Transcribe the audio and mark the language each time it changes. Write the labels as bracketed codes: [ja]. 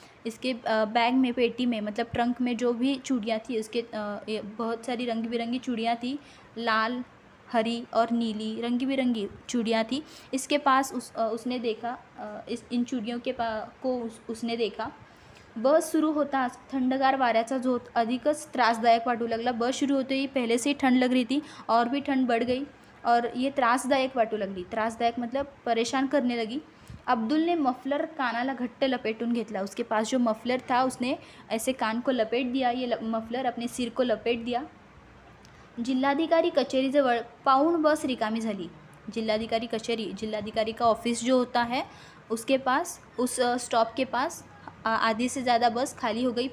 [hi] इसके बैग में, पेटी में मतलब ट्रंक में जो भी चूड़ियाँ थी उसके बहुत सारी रंग बिरंगी चूड़ियाँ थी, लाल, हरी और नीली रंगी बिरंगी चूड़ियाँ थी। इसके पास उसने देखा, इन चूड़ियों के उसने देखा। [mr] बस सुरू होताच थंडगार वाऱ्याचा झोत अधिकच त्रासदायक वाटू लगला। [hi] बस शुरू होते ही पहले से ही ठंड लग रही थी और भी ठंड बढ़ गई और ये [mr] त्रासदायक वाटू लगली। [hi] त्रासदायक मतलब परेशान करने लगी। अब्दुल ने मफलर [mr] कानाला घट्ट लपेटून घेतला। [hi] उसके पास जो मफलर था उसने ऐसे कान को लपेट दिया, ये मफलर अपने सिर को लपेट दिया। [mr] जिल्हाधिकारी कचेरीजवळ पाऊण बस रिकामी झाली। [hi] जिल्हाधिकारी कचेरी, जिल्हाधिकारी का ऑफिस जो होता है उसके पास, उस स्टॉप के पास आधे से ज़्यादा बस खाली हो गई।